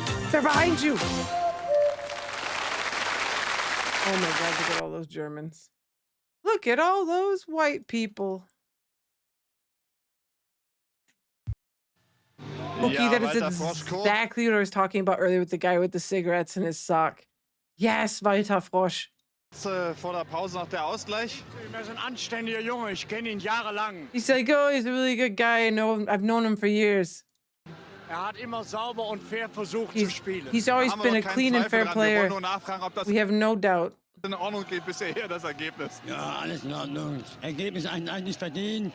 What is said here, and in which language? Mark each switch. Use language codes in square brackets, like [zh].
[en] They're behind you. Oh my God, look at all those Germans. Look at all those white people. Okay, that is exactly what I was talking about earlier with the guy with the cigarettes in his sock. Yes, Walter Frosch. [de] Vor der Pause noch der Ausgleich. Er ist ein anständiger Junge, ich kenne ihn jahrelang. [en] He's like, oh, he's a really good guy. I've known him for years. [de] Hat immer sauber und fair versucht zu spielen. [en] He's always been a clean and fair player. We have no doubt. [de] In Ordnung geht bisher das Ergebnis. Ja, alles in Ordnung. Ergebnis eigentlich verdient.